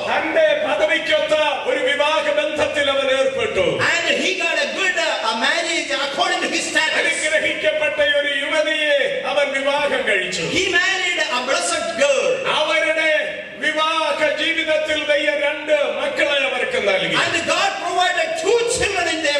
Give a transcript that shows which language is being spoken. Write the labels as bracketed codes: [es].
[ml] തന്റെ പദവിക്കൊത്ത ഒരു വിവാഹ ബന്ധത്തിൽ അവൻ ഏർപ്പെട്ടു. [en] And he got a good marriage according to his status. [ml] അനുഗ്രഹിക്കപ്പെട്ട ഒരു യുവതിയെ അവൻ വിവാഹം കഴിച്ചു. [en] He married a blessed girl. [ml] അവരുടെ വിവാഹ ജീവിതത്തിൽ ദൈവം 2 മക്കളെ അവർക്ക് നൽകി. [en] And God provided 2 children in their